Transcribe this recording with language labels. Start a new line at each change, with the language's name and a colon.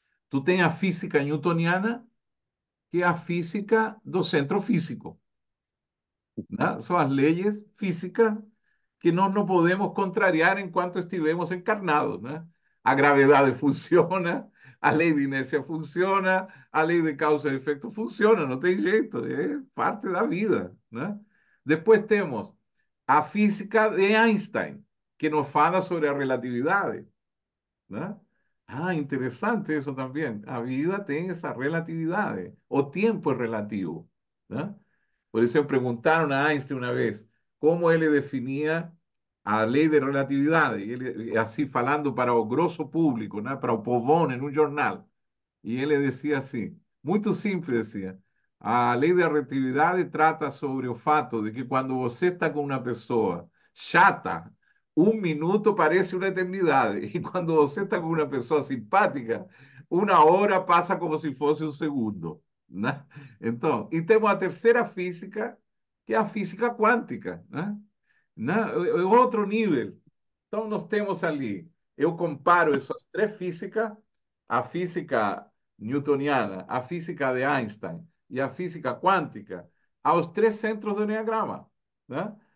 Spanish: Tú tienes a física newtoniana, que es
Portuguese: a física do centro físico,
Spanish: ¿no? Son las leyes físicas que no podemos contrariar en cuanto estivemos encarnados, ¿no?
Portuguese: A gravedade funciona, a lei de inércia funciona, a lei de causa e efeito funciona, não tem jeito, é parte da vida, né? Depois temos a física de Einstein, que nos fala sobre a relatividade, ¿no?
Spanish: Ah, interesante eso también. La vida tiene esa relatividad, o tiempo es relativo, ¿no? Por eso preguntaron a Einstein una vez cómo él definía a ley de relatividad, y él, así
Portuguese: falando para o grosso público,
Spanish: ¿no?
Portuguese: Para o povão
Spanish: en un jornal. Y él le decía así, muy simple, decía, a ley de relatividad trata sobre o fato de que cuando você está con una persona chata, un minuto parece una eternidad. Y cuando você está con una persona simpática, una hora pasa como si fuese un segundo, ¿no? Entonces, y tenemos a tercera física, que es a física cuántica, ¿no?
Portuguese: ¿No? É outro nível. Então, nós temos ali, eu comparo essas três físicas, a física newtoniana, a física de Einstein e a física quântica, aos três centros do Enneagrama, né?